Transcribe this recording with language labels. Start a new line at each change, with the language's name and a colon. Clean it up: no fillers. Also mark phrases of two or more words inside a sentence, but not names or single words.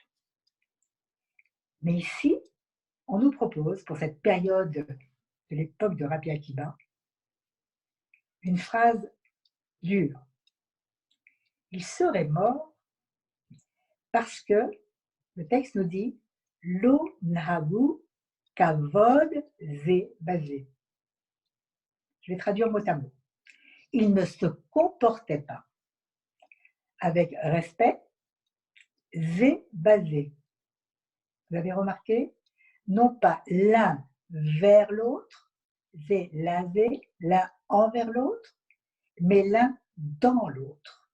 French: Mais ici, on nous propose, pour cette période de l'époque de Rabbi Akiba, une phrase dure. Il serait mort parce que, le texte nous dit,
Hebrew: לא נהגו כבוד זה בזה.
French: Je vais traduire mot à mot. Il ne se comportait pas avec respect,
Hebrew: זה בזה.
French: Vous avez remarqué? Non pas l'un vers l'autre, c'est l'un envers l'autre, mais l'un dans l'autre.